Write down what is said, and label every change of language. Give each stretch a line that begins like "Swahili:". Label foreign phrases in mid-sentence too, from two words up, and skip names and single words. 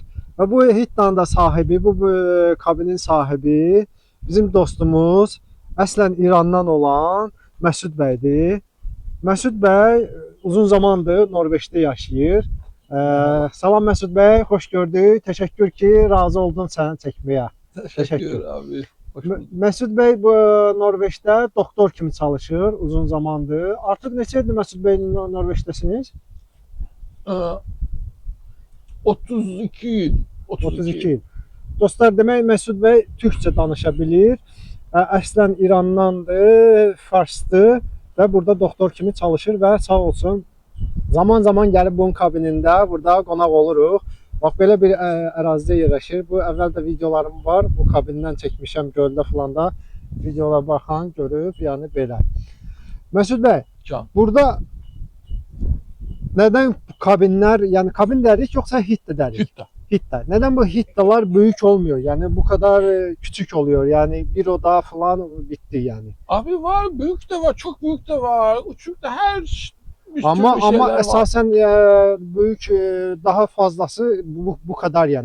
Azerbaijani: Və bu hittanın da sahibi, bu kabinin sahibi bizim dostumuz, əslən İrandan olan Məsud bəydir. Məsud bəy uzun zamandır Norveçdə yaşayır. Salam Məsud bəy, xoş gördük. Təşəkkür ki, razı oldun səni çəkməyə.
Turkish: Teşekkür abi. Hoş bulduk.
Azerbaijani: Məsud bəy bu Norveçdə doktor kimi çalışır uzun zamandır. Artıq neçə ildir Məsud bəy Norveçdəsiniz?
Turkish: 32 yıl.
Azerbaijani: 32 il. Dostlar, demək Məsud bəy türkçə danışa bilir. Əslən İrandandır, farsdır və burada doktor kimi çalışır və sağ olsun zaman gəlib bunun kabinində burada qonaq oluruq. Bax, belə bir ərazidə yerləşir. Bu əvvəl də videolarım var. Bu kabindən çəkmişəm göldə falan da. Videolara baxan görüb, yəni belə. Məsud bəy, Can. burada nədən kabinlər, yəni kabin dərik yoxsa hitta dərik? Hitta. Hitta.
Turkish: Neden bu hittalar büyük olmuyor? Yani bu kadar küçük oluyor. Yani bir oda falan bitti yani. Abi var, büyük de var, çok büyük de var, uçuk da her bir Ama türlü şeyler var. esasen büyük daha fazlası bu kadar yani.